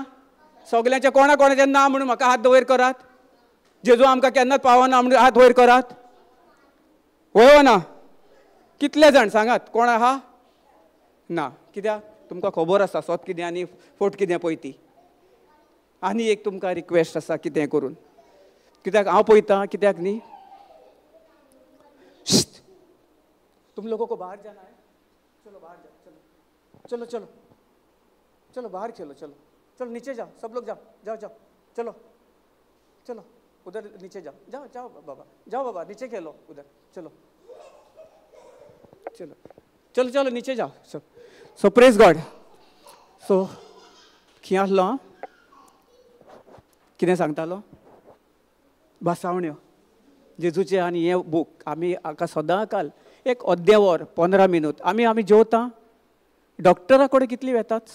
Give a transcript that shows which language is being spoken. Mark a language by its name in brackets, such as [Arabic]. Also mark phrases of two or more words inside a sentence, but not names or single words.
[Konkani] सगल्यांचे कोणाचे ना म्हणून म्हाका हात वयर करात. जेजू आमकां केन्नाच पावना म्हणून हात वयर करात. वळव ना. कितले जाण सांगात कोण आहा? ना. कित्याक तुमकां खबर आसा स्वत कितें आनी फोट कितें पळय ती. आनी एक तुमकां रिक्वेस्ट आसा कितें करून, कित्याक हांव पळयतां, कित्याक न्ही, [Hindi] तुम लोगों को बाहर जाना है, चलो बाहर जाओ, चलो चलो चलो चलो बाहर चलो, चलो चलो नीचे जाओ, सब लोग जाओ जाओ जाओ, चलो चलो उधर नीचे जाओ, जाओ जाओ बाबा, जाओ बाबा नीचे खेलो उधर, चलो चलो चलो चलो नीचे जाओ. [Konkani] सो [English] praise God. [Konkani] सो खंय आसलो हांव? कितें सांगतालो? भासावण्यो जेजूचे. आनी हे बूक आमी हाका सदांकाल एक अद्देवर 15 मिनट आमी जेवता. डॉक्टरा कडेन कितली वेतात?